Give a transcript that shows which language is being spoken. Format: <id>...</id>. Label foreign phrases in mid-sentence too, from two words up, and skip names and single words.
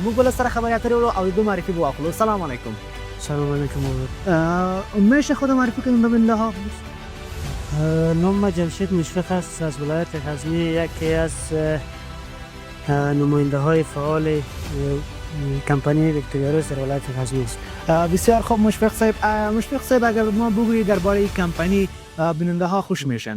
<ps>موږ به له سره خبرې اترې وکړو او د دوی معرفي به واخلو.</ps> <ar>السلام علیکم. السلام علیکم.</ar> <fa>میشه خود معرفی کنیم ببین له نام جمشید مشفق است از ولایت غزنی، یکی از نماینده های فعال کمپانی ویکتوریاروس در ولایت غزنی است. بسیار خوب مشفق صاحب اگر ما بگویید درباره این کمپانی بیننده ها خوش میشن.</fa>